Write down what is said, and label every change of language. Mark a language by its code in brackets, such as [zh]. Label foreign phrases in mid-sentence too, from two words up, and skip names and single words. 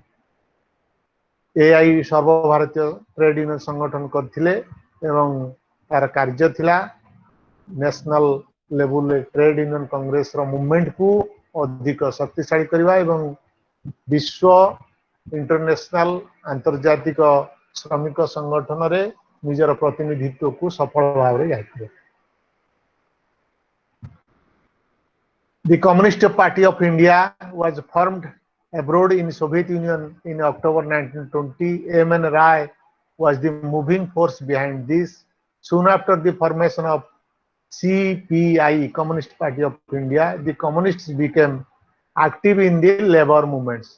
[or] AI ସର୍ବଭାରତୀୟ [en] trade union [or] ସଂଗଠନ କରିଥିଲେ ଏବଂ ତାର କାର୍ଯ୍ୟ ଥିଲା [en] national levelre trade union congresser movementku [or] ଅଧିକ ଶକ୍ତିଶାଳୀ କରିବା ଏବଂ ବିଶ୍ୱ ଇଣ୍ଟରନ୍ୟାସନାଲ ଆନ୍ତର୍ଜାତିକ ଶ୍ରମିକ ସଂଗଠନରେ ନିଜର ପ୍ରତିନିଧିତ୍ୱକୁ ସଫଳ ଭାବରେ ଯାଇଥିଲେ। [en] The Communist Party of India was formed abroad in Soviet Union in October 1920. M.N. Rai was the moving force behind this. Soon after the formation of CPI, Communist Party of India, the communists became active in the labor movements.